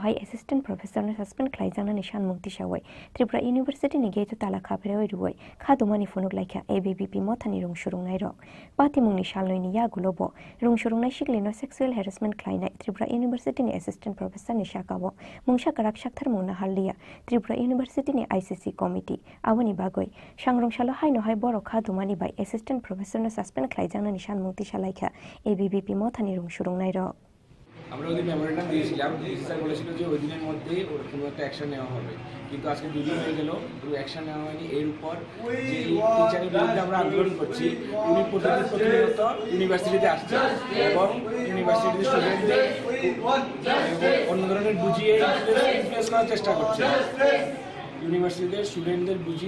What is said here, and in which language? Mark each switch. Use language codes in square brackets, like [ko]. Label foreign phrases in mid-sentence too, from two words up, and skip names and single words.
[trp] hai [en] assistant professor [trp] no suspend khlaijangna ni shanmung tisawai Tripura University ni gate tala khabrewai ruwai khadumani funuk laikha ABVP motha ni rung surungnai rok patimungni salnoi ni yagulobo rung surungnai shiklino [en] sexual harassment [trp] khlainai Tripura University ni [en] assistant professor [trp] ni shakabo mungsa karak shakthar mungna harlia Tripura University ni [en] ICC committee [trp] awani bagoi sangrong salo haino hai borok khadumani bai [en] assistant professor [trp] no suspend khlaijangna ni shanmung tisalaikha ABVP mothani rung surungnai rok [bn] আমরা ওই মেমোরেন্ডাম দিয়েছিলাম স্যার বলেছিল যে ওই দিনের মধ্যে ওর কোনো একটা অ্যাকশন নেওয়া হবে কিন্তু আজকে দুদিন হয়ে গেল কোনো অ্যাকশন নেওয়া হয়নি এর উপর যে টিচারের বিরুদ্ধে আমরা আন্দোলন করছি উনি প্রতিনিয়ত ইউনিভার্সিটিতে আসছে এবং ইউনিভার্সিটির স্টুডেন্টদের অন্য ধরনের বুঝিয়ে ইনফ্লুয়েন্স করার চেষ্টা করছে ইউনিভার্সিটিদের স্টুডেন্টদের বুঝিয়ে